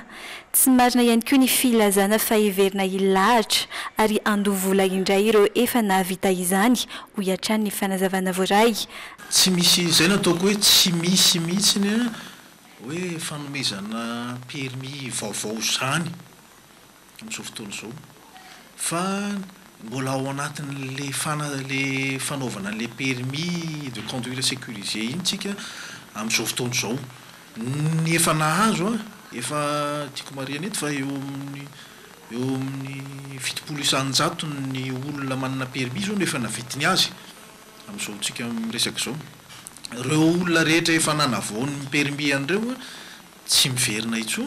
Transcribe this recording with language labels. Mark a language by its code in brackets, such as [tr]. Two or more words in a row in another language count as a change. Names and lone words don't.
[mg] Tsy marina ihany koa ny filazana fa heverina hilahatra ary andovola indray ireo efa nahavita izany ho hiatrany ny fanazavana voaray. Tsy misy izay nataoko hoe tsy misy mihitsiny hoe fanomezana permis vaovao zany amin'izao fotoana izao. fa mbola ao anatin'le le fanaovana le [fr] permis de conduire sécurisé [mg] iny tsika amin'izao fotoana izao. Ny efa nahazo efa tiako marihana eto fa eo amin'ny 70 ny olona manana permis zao no efa navitiny azy amin'izao tsika miresaka izao. Ireo olona rehetra efa nanavaony permis an'ireo tsy miverina intsony.